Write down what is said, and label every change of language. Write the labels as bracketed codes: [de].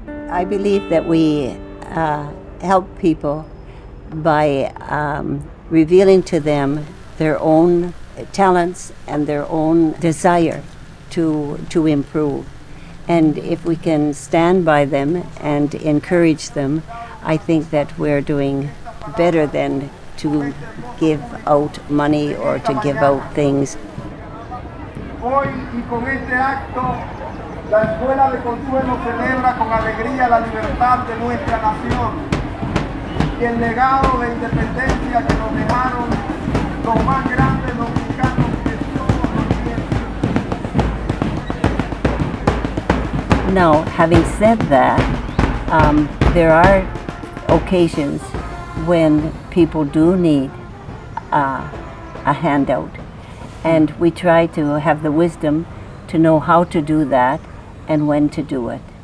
[en] I believe that we help people by revealing to them their own talents and their own desire to improve. And if we can stand by them and encourage them, I think that we're doing better than to give out money or to give out things. [es] Hoy y con este acto, la Escuela de Consuelo celebra con alegría la libertad de nuestra nación y el legado de independencia que nos dejaron los más grandes dominicanos de todos los tiempos. [en] Now, having said that, there are occasions when people do need a handout, and we try to have the wisdom to know how to do that and when to do it.